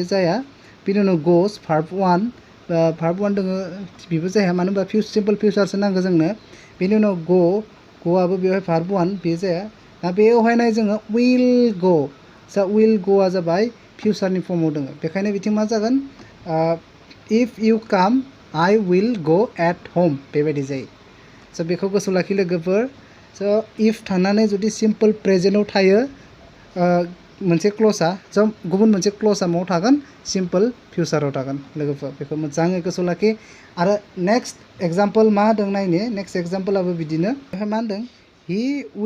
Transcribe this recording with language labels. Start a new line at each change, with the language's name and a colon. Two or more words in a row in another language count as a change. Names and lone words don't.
Bodo: जाया बिनि उनाव गोस भार्ब 1 दङ बेबो जाया मानो होनबा
English: simple future
Bodo: नांगौ जोंनो बेनि उनाव ग'आबो बेवहाय भार्ब 1 बे जाया दा बेवहाय नाय जोङो
English: will go
Bodo: जा
English: will go
Bodo: जाबाय फिउचारनि फर्माव दङ बेखायनो बिथिं मा जागोन
English: if you come I will go at home
Bodo: बेबायदि जायो स' बेखौ गोसोआव लाखि लोगोफोर स' इफ थानानै जुदि
English: simple present
Bodo: थायो मोनसे क्लजआ स' गुबुन मोनसे क्लजआ माव थागोन
English: simple future
Bodo: थागोन लोगोफोर बेखौ मोजाङै गोसोआव लाखि आरो
English: next example
Bodo: मा होदों नायनो
English: next example
Bodo: बिदिनो बेवहाय मा होनदों
English: he will